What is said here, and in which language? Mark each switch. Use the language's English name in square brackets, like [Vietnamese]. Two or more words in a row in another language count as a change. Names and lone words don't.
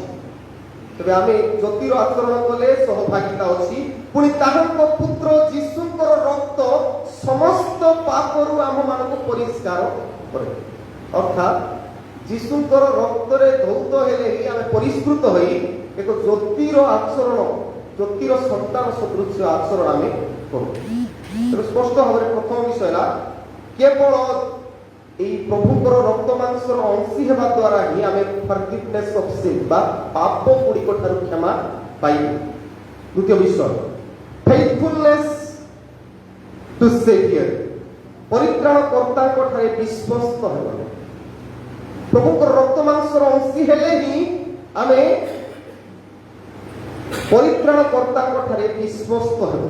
[Odia] ତେବେ ଆମେ ଜ୍ୟୋତିର ଆଚରଣ କଲେ ସହଭାଗିତା ଅଛି, ପୁଣି ତାହାଙ୍କ ପୁତ୍ର ଯୀଶୁଙ୍କର ରକ୍ତ ସମସ୍ତ ପାପରୁ ଆମ୍ଭମାନଙ୍କୁ ପରିଷ୍କାର କରେ। ଅର୍ଥାତ୍ ଯୀଶୁଙ୍କର ରକ୍ତରେ ଧୌତ ହେଲେ ହିଁ ଆମେ ପରିଷ୍କୃତ ହୋଇ ଏକ ଜ୍ୟୋତିର ଆଚରଣ, ଜ୍ୟୋତିର ସନ୍ତାନ ସଦୃଶ୍ୟ ଆଚରଣ ଆମେ କରୁ। ତେବେ ସ୍ପଷ୍ଟ ଭାବରେ ପ୍ରଥମ ବିଷୟ ହେଲା କେବଳ ଏଇ ପ୍ରଭୁଙ୍କର ରକ୍ତ ମାଂସର ଅଂଶୀ ହେବା ଦ୍ୱାରା ହିଁ ଆମେ [English] forgiveness of sin [Odia] ବା ପାପ ଗୁଡ଼ିକ ଠାରୁ କ୍ଷମା ପାଇବୁ। ଦ୍ୱିତୀୟ ବିଷୟ [English] faithfulness to saviour, [Odia] ପରିତ୍ରାଣକର୍ତ୍ତାଙ୍କ ଠାରେ ବିଶ୍ୱସ୍ତ ହେବା। ପ୍ରଭୁଙ୍କର ରକ୍ତ ମାଂସର ଅଂଶୀ ହେଲେ ହିଁ ଆମେ ପରିତ୍ରାଣକର୍ତ୍ତାଙ୍କ ଠାରେ ବିଶ୍ୱସ୍ତ ହେବୁ।